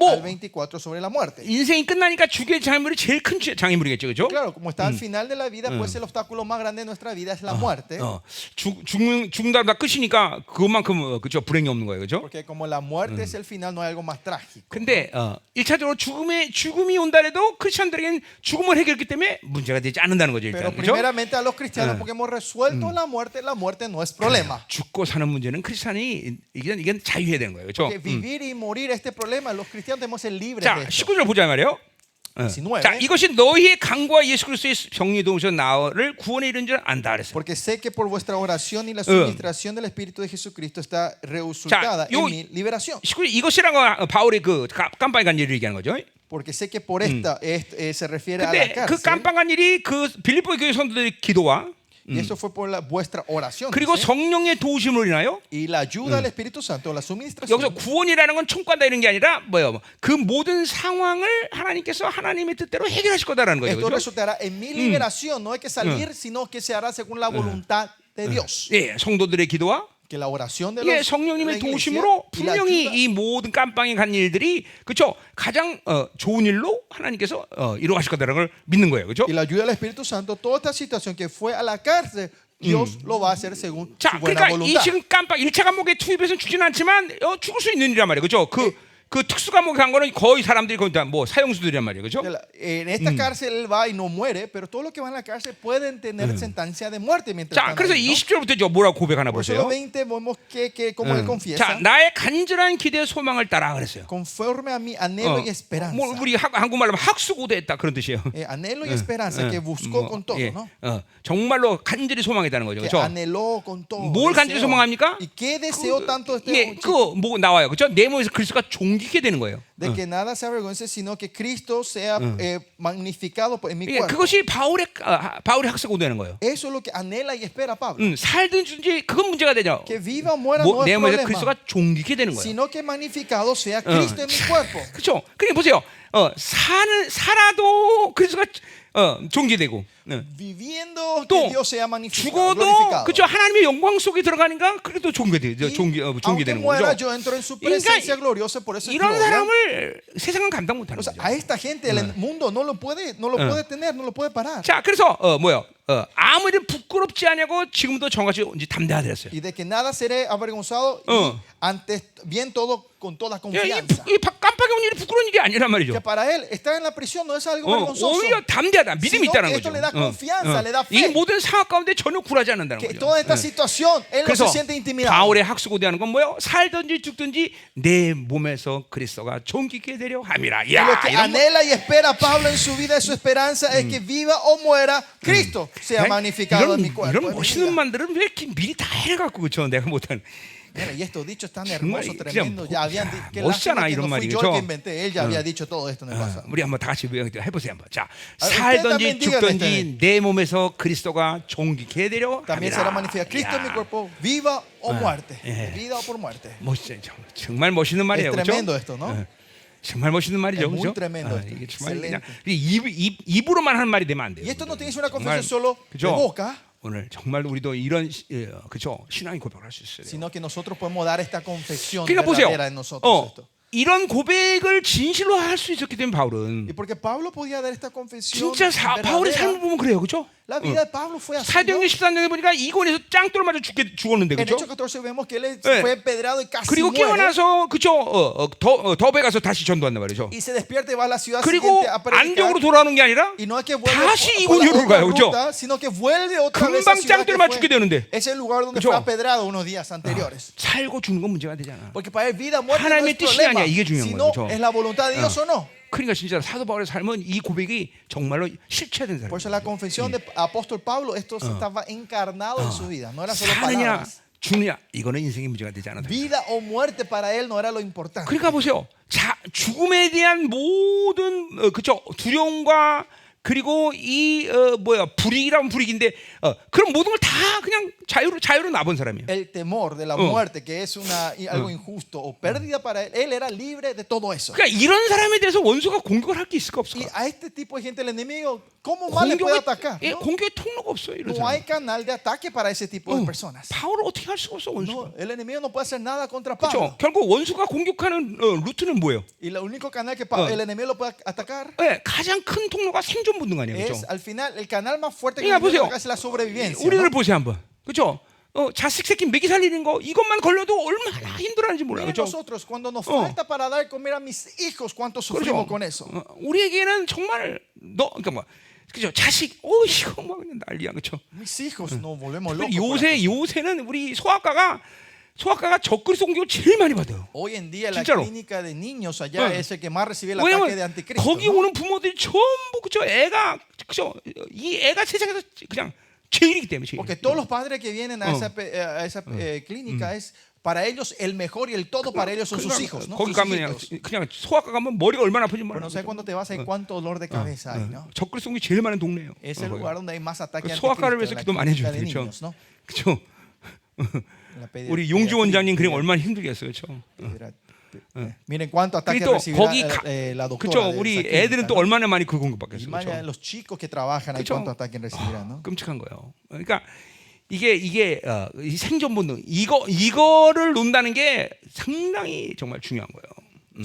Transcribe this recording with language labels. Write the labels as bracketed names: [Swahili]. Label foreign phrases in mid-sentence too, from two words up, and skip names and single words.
[Korean] 뭐, [Spanish] al 24 sobre la muerte. [Korean] 인생이 끝나니까 죽음의 장애물이 제일 큰 장애물이겠죠, 그렇죠? [Spanish] Claro, como está al final de la vida, pues el obstáculo más grande de nuestra vida es la muerte. [Korean] 죽는다 다 끝이니까 그것만큼 그렇죠 불행이 없는 거예요, 그렇죠? [Spanish] Porque como la muerte es el final, no hay algo más trágico. [Korean] 근데 1차적으로 죽음이 온다래도 크리스천들에게는 죽음을 해결했기 때문에 문제가 되지 않는다는 거죠, [Spanish] Pero [Korean] 일단. 그렇죠? [Spanish] primeramente a los cristianos, porque hemos resuelto la muerte no es problema. [Korean] 죽고 사는 문제는 크리스천이 이건 자유해야 되는 거예요, 그렇죠? [Spanish] Que vivir y morir este problema, los cristianos debemos ser libres [Korean] 자, [Spanish] de esto. [Korean] 19절 보자 말이에요. 19. 자, 이것이 너희의 강구와 예수 그리스도의 병리 도우셔 나를 구원에 이른 줄 안다 그랬어요. [Spanish] Porque sé que por vuestra oración y la suministración del Espíritu de Jesucristo está resultada [Korean] 요- [Spanish] en mi liberación. [Korean] 19절 이것이라고 바울이 그 깜빡이 간 일을 얘기하는 거죠. [Spanish] Porque sé que por esta se refiere a la [Korean] 근데 그 [Spanish] cárcel. [Korean] 깜빡한 일이 그 빌립보 교회 성도들의 기도와 [Spanish] Y eso fue por vuestra oración. [Korean] 그리고 [Spanish] dice. [Korean] 성령의 도우심으로 인하여 [Spanish] Y la ayuda del Espíritu Santo, la [Korean] 여기서 [Spanish] suministración. [Korean] 구원이라는 건 청구한다 이런 게 아니라 뭐예요? 그 모든 상황을 하나님께서 하나님의 뜻대로 해결하실 거다라는 거죠. [Spanish] Esto [Korean] 그렇죠? [Spanish] resultará en mi liberación. No hay que salir, sino que se hará según la voluntad de Dios. [Korean] 예, 성도들의 기도와 [Spanish] Que la oración de [Korean] 예, [Spanish] los [Korean] 성령님의 [Spanish] de la iglesia [Korean] 도우심으로 [Spanish] y la [Korean] 분명히 [Spanish] ayuda, [Korean] 이 모든 깜빵에 간 일들이 그렇죠? 가장 좋은 일로 하나님께서 이루어가실 거다라는 걸 믿는 거예요. 그렇죠? [Spanish] y la ayuda del Espíritu Santo, toda esta situación que fue a la cárcel, Dios lo va a hacer según [Korean] 자, [Spanish] su buena [Korean] 그러니까 이 [Spanish] voluntad. [Korean] 지금 깜빡 1차 감옥에 투입해서는 죽지는 않지만 죽을 수 있는 일이란 말이에요. 그렇죠? 그 특수 감옥에 간 거는 거의 사람들이 거의 다 뭐 사형수들이란 말이에요. 그렇죠? [Spanish] En esta cárcel él va y no muere, pero todos los que van a la cárcel pueden tener sentencia de muerte mientras [Korean] 자, [Spanish] están [Korean] 그래서 [Spanish] ahí, ¿no? [Korean] 20절부터 뭐라고 고백하나 [Spanish] Por eso los [Korean] 보세요. [Spanish] 20 vemos que como él [Korean] 자, [Spanish] confiesa, [Korean] 나의 간절한 기대 소망을 따라 그랬어요. [Spanish] conforme a mi anhelo y esperanza. [Korean] 뭐 우리 한국말로 하면 학수고대했다 그런 뜻이에요. [Spanish] Anhelo y esperanza que buscó con todo, [Korean] 예, [Spanish] ¿no? [Korean] 정말로 간절히 소망했다는 거죠. [Spanish] Que [Korean] 그렇죠? [Spanish] anheló con todo. [Korean] 뭘 간절히 [Spanish] deseo. [Korean] 소망합니까? [Spanish] ¿Y qué deseó tanto este [Korean] 예, [Spanish] chico? [Korean] 그뭐 나와요. 그렇죠? 내 몸에서 그리스도가 존귀게 되는 거예요. [Spanish] De que nada se avergüence, sino que Cristo sea magnificado en mi [Korean] 예, [Spanish] cuerpo. [Korean] 그것이 바울의 학수고대는 거예요. [Spanish] Eso es lo que anhela y espera Pablo. [Korean] 살든지 그건 문제가 되죠. [Spanish] Que viva o muera no [Korean] 내 [Spanish] es [Korean] 몸에서 [Spanish] problema, [Korean] 그리스도가 존귀게 되는 거예요. [Spanish] sino que magnificado sea Cristo en mi cuerpo. [Korean] 그렇죠? 그러니까 보세요. 살아도 그리스도가 존귀되고 [Spanish] Viviendo [Korean] 또 [Spanish] que Dios sea magnificado, [Korean] 죽어도 [Spanish] glorificado. [Korean] 그렇죠? 하나님의 영광 속에 들어가니까 그래도 존귀되죠. [Spanish] Y [Korean] 존귀되는 [Spanish] aunque muera, [Korean] 거죠. [Spanish] yo entro en su [Korean] 그러니까 [Spanish] presencia gloriosa, por eso es [Korean] 이런 [Spanish] gloria. [Korean] 사람을 세상은 감당 못하는 [Spanish] O sea, [Korean] 거죠. [Spanish] a esta gente el mundo no lo puede tener, no lo puede parar. [Korean] 자, 그래서 뭐요? 아무리 부끄럽지 않냐고 지금도 정같이 이제 담대하더랬어요. Y de que nada seré avergonzado y antes bien todo con toda confianza. 이 깜빡이 온 일이 부끄러운 일이 아니란 말이죠. [Spanish] Que para él estar en la prisión no es algo vergonzoso. [Korean] 오히려 담대하다, 믿음이 [Spanish] Sino [Korean] 있다는 [Spanish] que [Korean] 거죠. [Spanish] esto le da confianza, le da [Korean] 이 [Spanish] fe. [Korean] 모든 상황 가운데 전혀 굴하지 않는다는 [Spanish] Que [Korean] 거죠. [Spanish] toda esta situación él no [Korean] 그래서 [Spanish] se siente intimidado. [Korean] 바울의 학수고대하는 건 뭐예요? 살든지 죽든지 내 몸에서 그리스도가 존귀게 되려 함이라. [Spanish] Y lo [Korean] 야, [Spanish] que [Korean] 이런 [Spanish] anhela y espera Pablo en su vida y su esperanza es que viva o muera Cristo sea magnificado en mi cuerpo. [Korean] 이런 [Spanish] en mi [Korean] 멋있는 [Spanish] vida. [Korean] 말들은 왜 이렇게 미리 다 해갖고 그렇죠? 내가 못한. [Spanish] Mira, y estos dichos tan [Korean] 정말 [Spanish] hermosos, [Korean] 그냥 [Spanish] tremendos, ya habían dicho que [Korean] 멋있잖아, [Spanish] lástima que [Korean] 이런 [Spanish] no fui [Korean] 말이, [Spanish] yo [Korean] 그죠? [Spanish] el que inventé, él ya había dicho todo esto en el pasado. [Korean] 우리 한번 다 같이 해보세요 한번. 자, [Spanish] ustedes [Korean] 살든지 [Spanish] también digan [Korean] 죽든지 내 몸에서 그리스도가 존귀게 되려 [Spanish] También será [Korean] 함이라. [Spanish] manifestado Cristo en mi cuerpo, viva o muerte, vida o por muerte. [Korean] 멋있어요. 정말 멋있는 말이에요. [Spanish] Es [Korean] 그렇죠? [Spanish] tremendo esto, ¿no? [Korean] 정말 멋있는 말이죠. [Spanish] Es muy [Korean] 그렇죠? [Spanish] tremendo esto. [Korean] 이게 정말 그냥 [Spanish] Excelente. [Korean] 입으로만 하는 말이 되면 안 돼요. [Spanish] Y esto no tiene que ser una [Korean] 정말, [Spanish] confesión solo de [Korean] 그죠? [Spanish] boca, [Korean] 오늘 정말 우리도 이런 그죠? 신앙의 고백을 할 수 있어요. [Spanish] sino que nosotros podemos dar esta confesión [Korean] 그러니까 보세요. [Spanish] verdadera en nosotros. Esto. [Korean] 이런 고백을 진실로 할 수 있었기 때문에 바울은 [Spanish] Y porque Pablo podía dar esta confesión [Korean] 진짜 바울의 삶을 [Spanish] verdadera, [Korean] 보면 그래요, 그죠? [Spanish] La vida de Pablo fue así. ¿no? [Korean] 사도행전 13장에 보니까 이곤에서 짱돌 맞아 죽었는데 [Spanish] En [Korean] 그죠? [Spanish] Hechos 14 vemos que él [Korean] 네. [Spanish] fue empedrado y casi [Korean] 그리고 [Spanish] muere. [Korean] 깨어나서 그죠? 더베 가서 다시 전도한단 말이죠. [Spanish] Y se despierta y va a la ciudad [Korean] 그리고 [Spanish] siguiente a predicar. [Korean] 안쪽으로 돌아오는 게 아니라 [Spanish] Y no es que vuelve [Korean] 다시 [Spanish] por la [Korean] 이곤으로 [Spanish] otra [Korean] 가요, 그죠? [Spanish] ruta, sino que vuelve otra vez a [Korean] 금방 [Spanish] la ciudad que [Korean] 짱돌 맞 죽게 [Spanish] fue. [Korean] 되는데 [Spanish] Es el lugar donde [Korean] 그죠? [Spanish] fue apedrado unos días anteriores. [Korean] 살고 죽는 건 문제가 되잖아. [Spanish] Porque para él vida muerte no [Korean] 하나님의 [Spanish] es [Korean] 뜻이 [Spanish] problema, [Korean] 아니야. 이게 중요한 [Spanish] sino [Korean] 거죠. [Spanish] es la voluntad de Dios o no. [Korean] 그러니까 진짜 사도 바울의 삶은 이 고백이 정말로 실체된 [Spanish] Por eso [Korean] 사람. [Spanish] la confesión del apóstol Pablo, esto estaba encarnado en su vida, no era solo [Korean] 사느냐 [Spanish] palabras. [Korean] 죽느냐 이거는 인생의 문제가 되지 않아도. [Spanish] Vida o muerte para él no era lo importante. [Korean] 그러니까 보세요. 죽음에 대한 모든 그쵸 두려움과 그리고 이 불이익이라면 불이익인데 그런 모든 걸 다 그냥 자유로 놔본 사람이에요. [Spanish] El temor de la muerte, que es algo injusto o pérdida para él, él era libre de todo eso. [Korean] 그러니까 이런 사람에 대해서 원수가 공격을 할 게 있을까 [Spanish] Y [Korean] 없을까? [Spanish] a este tipo de gente, el enemigo, ¿cómo más le puede atacar? [Korean] 예, [Spanish] No, [Korean] 공격의 통로가 없어요. 이런 [Spanish] no hay [Korean] 사람. [Spanish] canal de ataque para ese tipo de personas. [Korean] 바울을 어떻게 할 수가 없어 원수가. [Spanish] No, el enemigo no puede hacer nada contra [Korean] 그렇죠. [Spanish] Pablo. [Korean] 결국 원수가 공격하는 루트는 뭐예요? [Spanish] Y el único canal que el enemigo lo puede atacar [Korean] 예, 가장 큰 통로가 생존 본능 아니에요, [Spanish] es [Korean] 그렇죠? [Spanish] al final el canal más fuerte que [Korean] 야, [Spanish] el enemigo [Korean] 보세요. [Spanish] ataca es la sobrevivencia. [Korean] 우리를 [Spanish] ¿no? [Korean] 보세요 한번, 그렇죠? 자식 새끼 먹이 살리는 거 이것만 걸려도 얼마나 힘들어하는지 몰라, [Spanish] Miren [Korean] 그렇죠? [Spanish] nosotros cuando nos falta para dar comer a mis hijos, cuánto sufrimos con eso. [Korean] 우리에게는 정말 그러니까 뭐, 그죠? 자식, 이거 막 그냥 난리야, 그렇죠? [Spanish] Mis hijos nos volvemos locos. por [Korean] 요새는 우리 소아과가 적그리스도 공격을 제일 많이 받아요. [Spanish] Hoy en día la [Korean] 진짜로. [Spanish] clínica de niños allá es el que más recibe el ataque de [Korean] 왜냐면 [Spanish] anticristo. [Korean] 거기 [Spanish] ¿no? [Korean] 오는 부모들이 전부 그죠? 애가 그죠? 이 애가 세상에서 그냥 제일이기 때문에 제일. [Spanish] Porque todos los padres que vienen a esa clínica es para ellos el mejor y el todo para ellos son sus hijos, ¿no? [Korean] 거기 [Spanish] Sus [Korean] 가면 [Spanish] hijitos. [Korean] 그냥 소아과 가면 머리가 얼마나 아픈지 [Spanish] Pero [Korean] 몰라. [Spanish] no sé cuándo te vas a ir cuánto dolor de cabeza hay, ¿no? [Korean] 적그리스도 공격이 제일 많은 동네예요. [Spanish] Es el lugar donde hay más ataque [Korean] 소아과를 [Spanish] anticristo, [Korean] 위해서 [Spanish] la [Korean] 기도 많이 [Spanish] clínica [Korean] 해줘야 [Spanish] de [Korean] 되죠. [Spanish] niños, ¿no? [Korean] 그렇죠? [Spanish] La [Korean] 우리 용주 원장님 그림 얼마나 힘들겠어요, 그렇죠? [Spanish] Miren cuánto ataque [Korean] 그리고 또 [Spanish] recibirá [Korean] 거기 [Spanish] la doctora. [Korean] 그렇죠? [Spanish] de [Korean] 우리 [Spanish] esa clínica, [Korean] 애들은 또 [Spanish] ¿no? [Korean] 얼마나 많이 그 공격받겠어요, [Spanish] Imagina [Korean] 그렇죠? [Spanish] los chicos que trabajan ahí [Korean] 그렇죠? [Spanish] cuánto ataque recibirán, ¿no? [Korean] 끔찍한 거예요. 그러니까 이게 이 생존 본능 이거를 논다는 게 상당히 정말 중요한 거예요.